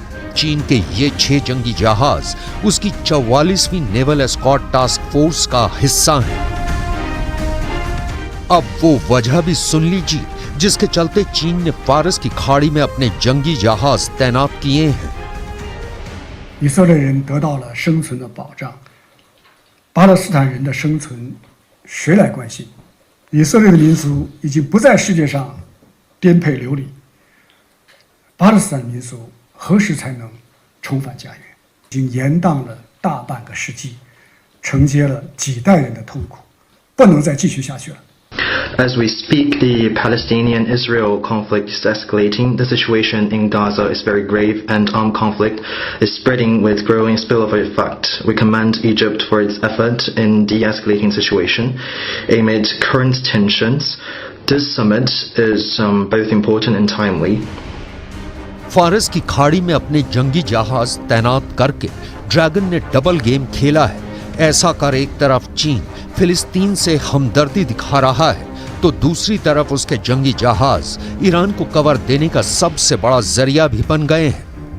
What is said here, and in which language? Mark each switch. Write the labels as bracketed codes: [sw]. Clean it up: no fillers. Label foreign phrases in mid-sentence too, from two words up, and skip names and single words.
[hi] चीन के ये 6 जंगी जहाज उसकी 44वीं [en] naval escort task force [hi] का हिस्सा हैं। अब वो वजह भी सुन लीजिए जिसके चलते चीन ने फारस की खाड़ी में अपने जंगी जहाज तैनात किए हैं। [zh] 以色列人得到了生存的保障，巴勒斯坦人的生存谁来关心？以色列的民族已经不在世界上颠沛流离，巴勒斯坦民族何时才能重返家园？已经延宕了大半个世纪，承接了几代人的痛苦，不能再继续下去了。 [en] As we speak, the Palestinian-Israel conflict is escalating. The situation in Gaza is very grave, and armed conflict is spreading with growing spillover effect. We commend Egypt for its effort in de-escalating situation. Amid current tensions, this summit is both important and timely. [hi] फारस की खाड़ी में अपने जंगी जहाज तैनात करके ड्रैगन ने [en] double game [hi] खेला है। ऐसा कर एक तरफ चीन फिलिस्तीन से हमदर्दी दिखा रहा है तो दूसरी तरफ उसके जंगी जहाज ईरान को कवर देने का सबसे बड़ा जरिया भी बन गए हैं।